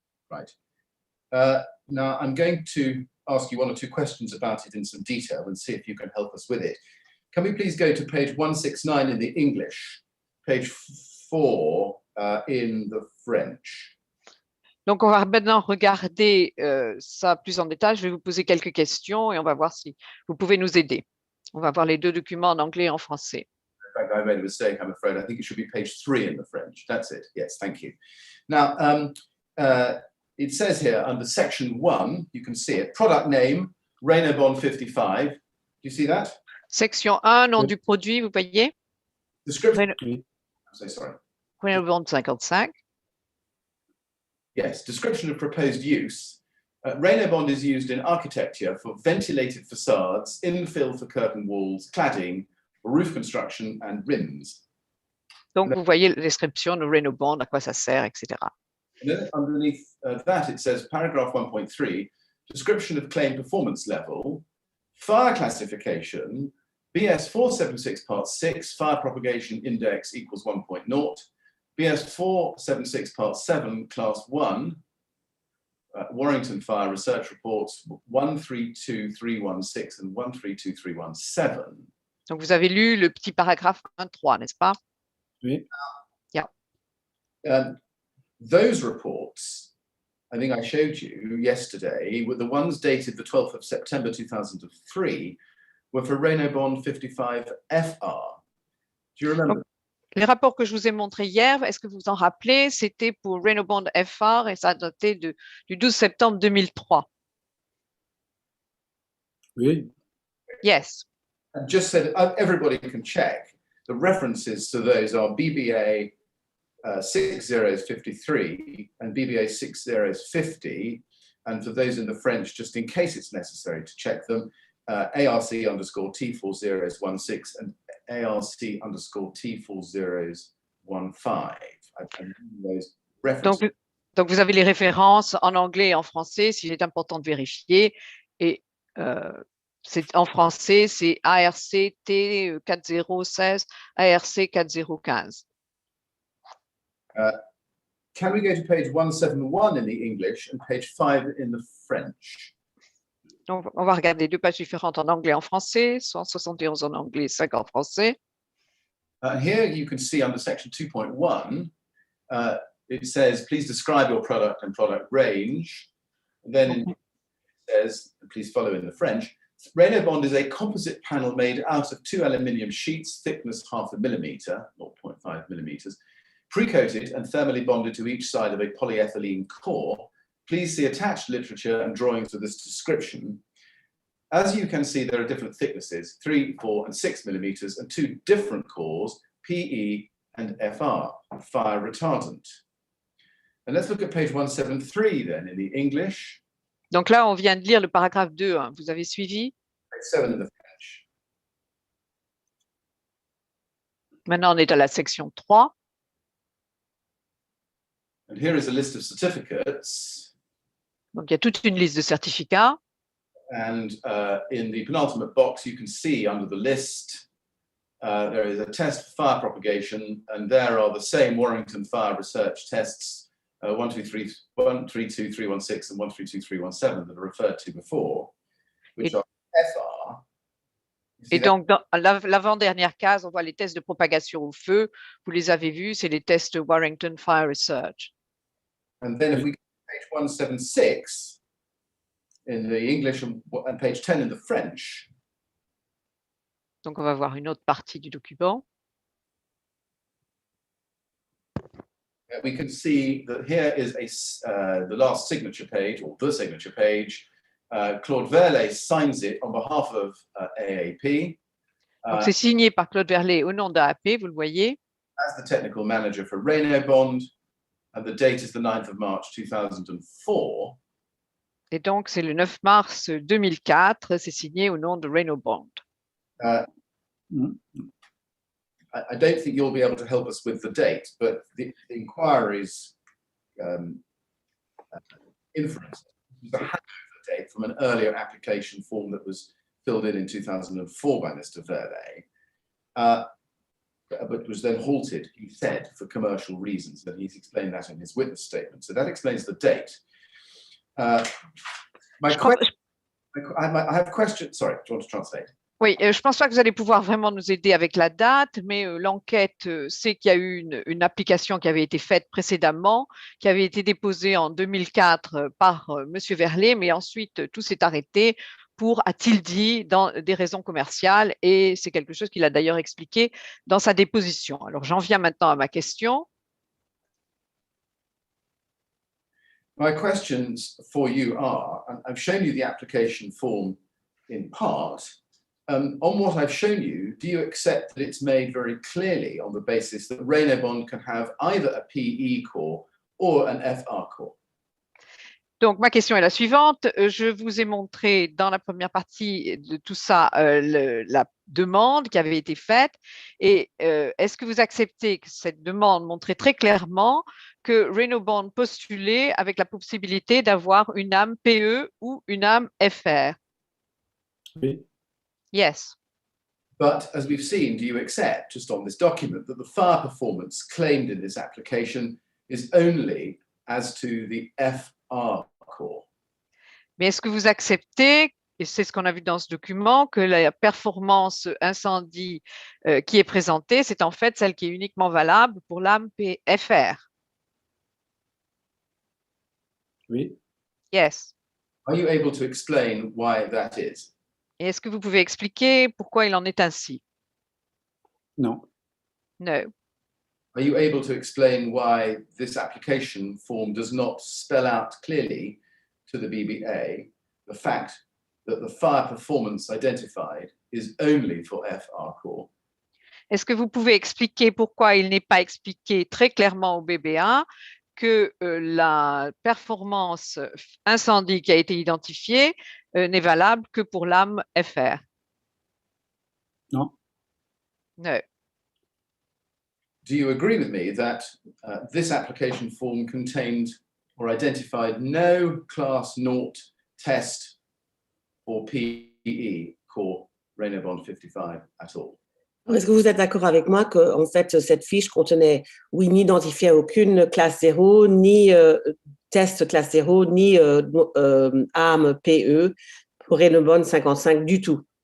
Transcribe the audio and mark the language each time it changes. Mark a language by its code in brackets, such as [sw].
[en] Right. Now, I'm going to ask you one or two questions about it in some detail and see if you can help us with it. Can we please go to page 169 in the English, page 4 in the French? [fr] Donc, on va maintenant regarder ça plus en détail. Je vais vous poser quelques questions et on va voir si vous pouvez nous aider. On va voir les deux documents en anglais et en français. [en] In fact, I made a mistake, I'm afraid. I think it should be page 3 in the French. That's it. Yes, thank you. Now, it says here under section 1, you can see it, product name, Reynobond 55. Do you see that? [fr] Section 1, nom du produit, vous voyez? Description. Oui. [en] I'm so sorry. Reynobond 55. Yes, description of proposed use. Reynobond is used in architecture for ventilated facades, infill for curtain walls, cladding, roof construction, and rims. [fr] Donc, vous voyez la description de Reynobond, à quoi ça sert, etc. [en] And then underneath that, it says paragraph 1.3, description of claim performance level, fire classification, BS 476 part 6, fire propagation index equals 1.0, BS 476 part 7, class 1, Warrington Fire Research Reports 132316 and 132317. [fr] Donc, vous avez lu le petit paragraphe 1.3, n'est-ce pas? Oui. [en] Those reports, I think I showed you yesterday, were the ones dated the 12th of September 2003, were for Reynobond 55FR. Do you remember? [fr] Donc, les rapports que je vous ai montrés hier, est-ce que vous vous en rappelez? C'était pour Reynobond FR et ça datait du 12 septembre 2003. Oui. [en] Yes. And just so that everybody can check, the references to those are BBA 6053 and BBA 6050. And for those in the French, just in case it's necessary to check them, ARC underscore T4016 and ARC underscore T4015. I those reference. [fr] Donc, vous avez les références en anglais et en français, s'il est important de vérifier. Et c'est en français, c'est ARC T 4016, ARC 4015. [en] Can we go to page 171 in the English and page 5 in the French? [fr] Donc, on va regarder deux pages différentes en anglais et en français, 171 en anglais, 5 en français. [en] Here you can see under section 2.1, it says, please describe your product and product range. Then it says, please follow in the French, Reynobond is a composite panel made out of 2 aluminium sheets, thickness 0.5 millimeter, 0.5 millimeters, pre-coated and thermally bonded to each side of a polyethylene core. Please see attached literature and drawings for this description. As you can see, there are different thicknesses, 3, 4, and 6 millimeters, and 2 different cores, PE and FR, fire retardant. And let's look at page 173 then in the English. [fr] Donc là, on vient de lire le paragraphe 2. Hein. Vous avez suivi? [en] Page 7 in the French. [fr] Maintenant, on est à la section 3. [en] And here is a list of certificates. [fr] Donc, il y a toute une liste de certificats. [en] And in the penultimate box, you can see under the list, there is a test for fire propagation, and there are the same Warrington fire research tests, 132, 316 and 132, 317 that are referred to before, which are FR. [fr] Et donc, dans l'avant-dernière case, on voit les tests de propagation au feu. Vous les avez vus, c'est les tests Warrington Fire Research. [en] And then if we go to page 176 in the English and page 10 in the French. [fr] Donc, on va voir une autre partie du document. [en] We can see that here is the last signature page, or the signature page. Claude Verlet signs it on behalf of AAP. [fr] Donc, c'est signé par Claude Verlet au nom d'AAP, vous le voyez. [en] As the technical manager for Reynobond, and the date is the 9th of March 2004. [fr] Et donc, c'est le 9 mars 2004, c'est signé au nom de Reynobond. [en] I don't think you'll be able to help us with the date, but the inquiry's inference was a handover date from an earlier application form that was filled in 2004 by Mr. Verlet, but was then halted, he said, for commercial reasons, and he's explained that in his witness statement. So that explains the date. I have questions. Sorry, do you want to translate? [fr] Oui, je ne pense pas que vous allez pouvoir vraiment nous aider avec la date, mais l'enquête sait qu'il y a eu une application qui avait été faite précédemment, qui avait été déposée en 2004 par M. Verlet, mais ensuite tout s'est arrêté pour, a-t-il dit, dans des raisons commerciales, et c'est quelque chose qu'il a d'ailleurs expliqué dans sa déposition. Alors j'en viens maintenant à ma question. [en] My questions for you are, I've shown you the application form in part. On what I've shown you, do you accept that it's made very clearly on the basis that Reynobond can have either a PE core or an FR core? [fr] Donc, ma question est la suivante. Je vous ai montré dans la première partie de tout ça la demande qui avait été faite. Et est-ce que vous acceptez que cette demande montrait très clairement que Reynobond postulait avec la possibilité d'avoir une âme PE ou une âme FR? Oui. [en] Yes. But as we've seen, do you accept, just on this document, that the fire performance claimed in this application is only as to the FR core? [fr] Mais est-ce que vous acceptez, et c'est ce qu'on a vu dans ce document, que la performance incendie qui est présentée, c'est en fait celle qui est uniquement valable pour l'âme FR? Oui. [en] Yes. Are you able to explain why that is? [fr] Et est-ce que vous pouvez expliquer pourquoi il en est ainsi? Non. [en] No. Are you able to explain why this application form does not spell out clearly to the BBA the fact that the fire performance identified is only for FR core? [fr] Est-ce que vous pouvez expliquer pourquoi il n'est pas expliqué très clairement au BBA que la performance incendie qui a été identifiée n'est valable que pour l'âme FR? Non. [en] No. do you agree with me that this application form contained or identified no class 0 test for PE, core Reynobond 55 at all? [fr] Est-ce que vous êtes d'accord avec moi que, en fait, cette fiche contenait, oui, n'identifiait aucune classe 0, ni test classe 0, ni ARM PE pour Reynobond 55 du tout?